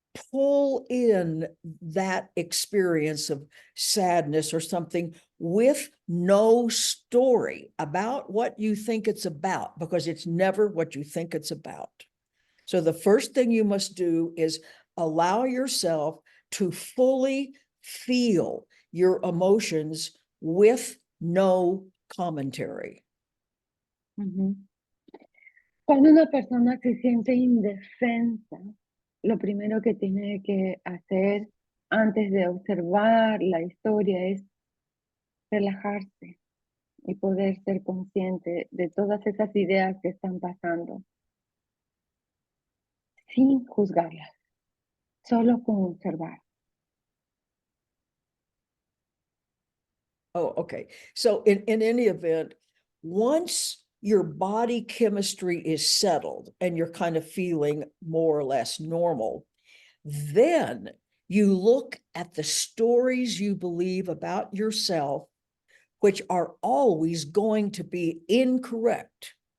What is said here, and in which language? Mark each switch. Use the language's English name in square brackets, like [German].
[English] pull in that experience of sadness or something with no story about what you think it's about, because it's never what you think it's about. So the first thing you must do is allow yourself to fully feel your emotions with no commentary. Uh-huh. [Spanish] Cuando una persona se siente indefensa, lo primero que tiene que hacer antes de observar la historia es relajarse y poder ser consciente de todas esas ideas que están pasando, sin juzgarlas, solo con observar. [English] Oh, okay. So in any event, once your body chemistry is settled and you're kind of feeling more or less normal, then you look at the stories you believe about yourself, which are always going to be incorrect.